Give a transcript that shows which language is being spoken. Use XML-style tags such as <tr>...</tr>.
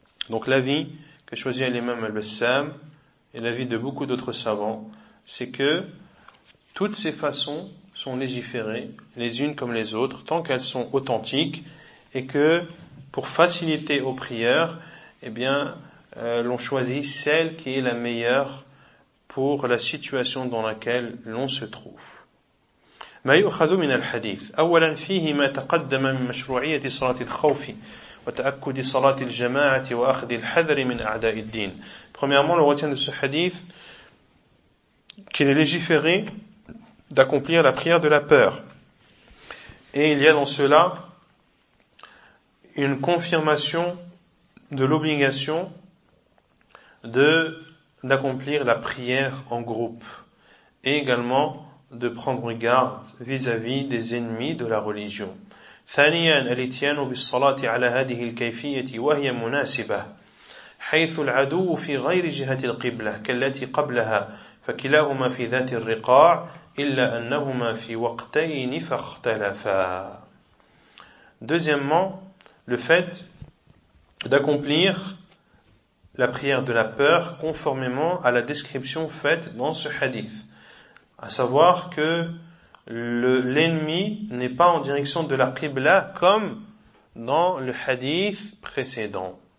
<fr>Donc l'avis que choisit l'imam al-Bassam et l'avis de beaucoup d'autres savants, c'est que toutes ces façons sont légiférées, les unes comme les autres, tant qu'elles sont authentiques, et que pour faciliter aux prières, eh bien, l'on choisit celle qui est la meilleure pour la situation dans laquelle l'on se trouve.</fr> <ar>ما يؤخذ من الحديث أولا فيه ما تقدم من مشروعية صلاة الخوف وتأكد صلاة الجماعة وأخذ الحذر من أعداء الدين.</ar> <fr>Premièrement, on retient de ce hadith qu'il est légiféré d'accomplir la prière de la peur. Et il y a dans cela une confirmation de l'obligation d'accomplir la prière en groupe. Et également de prendre garde vis-à-vis des ennemis de la religion.</fr> <ar>ثانيا الاتيان بالصلاة على هذه الكيفية وهي مناسبة حيث العدو في غير جهة القبلة كالتي قبلها فكلاهما في ذات الرقاع إلا أنهما في وقتين فاختلفا.</ar> <fr>Deuxièmement, le fait d'accomplir la prière de la peur conformément à la description faite dans ce hadith. À savoir que l'ennemi n'est pas en direction de la Qibla comme dans le hadith précédent.</fr>